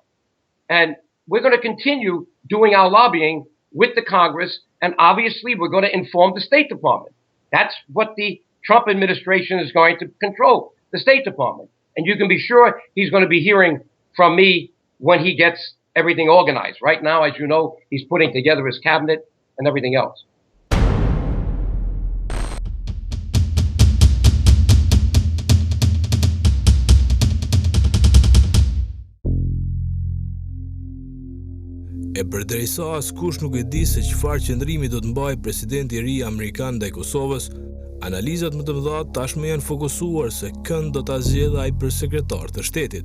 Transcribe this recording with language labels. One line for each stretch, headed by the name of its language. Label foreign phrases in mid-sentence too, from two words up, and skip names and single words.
English: And we're going to continue doing our lobbying with the Congress, and obviously we're going to inform the State Department. That's what the Trump administration is going to control, the State Department. And you can be sure he's going to be hearing from me when he gets everything organized. Right now, as you know, he's putting together his cabinet and everything else.
Albanian: E përderisa askush nuk e di se çfarë qëndrimi do të mbajë presidenti i ri amerikan ndaj Kosovës, analizat më të mëdha tashmë janë fokusuar se kënd do ta zgjedhë ai për sekretar të shtetit.